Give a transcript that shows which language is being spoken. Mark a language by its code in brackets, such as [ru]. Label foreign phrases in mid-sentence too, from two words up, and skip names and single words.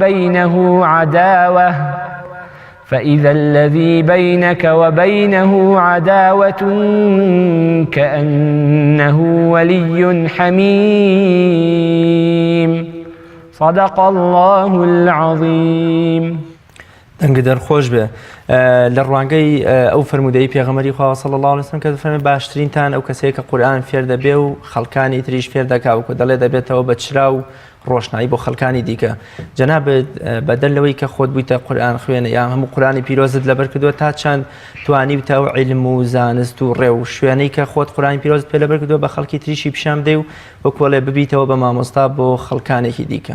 [ar] وبينه عداوة كأنه ولي حميم صدق الله العظيم. [ckb] دەنگدەر خۆش بێ لە ڕوانگەی ئەو فەرمودەی پێغەمبەری خوا [ar] صلی الله علیه و سلم [ckb] کە دەفەرمێت باشترینتان ئەو کەسەیە کە قورئان فێر دەبێ و خەڵکانی تریش فێر دەکا و کە دەڵێ دەبێتەوە بە چرا و ڕۆشنایی بۆ خەڵکانی دیکە. جەنابەت بەدەل لەوەی کە خۆت بوویتە قورئان خوێنە یا هەموو قورئانی پیرۆزت لەبەر کردووە تا چەند توانی بتەوە عیلم و زانست و ڕێ و شوێنەی کە خۆت قورئانی پیرۆزت پێ لەبەر کردووە بە خەڵکی تریشی پیشان بدەی و وەکوڵێ ببیتەوە بە مامۆستا بۆ خەڵکانێکی دیکە.